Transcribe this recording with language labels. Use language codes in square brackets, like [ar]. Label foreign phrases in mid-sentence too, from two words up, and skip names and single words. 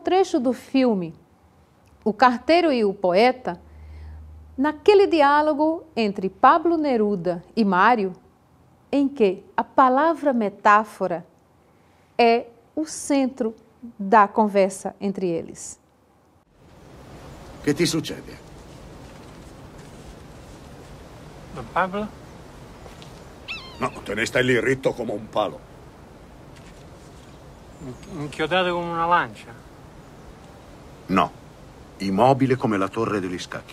[pt] trecho do filme O Carteiro e o Poeta, naquele diálogo entre Pablo Neruda e Mário, em que a palavra metáfora é o centro da conversa entre eles. [it] Che ti succede? Don Pablo? No, te ne stai lì ritto come un palo. Inchiodato come una lancia? No, immobile come la torre degli scacchi.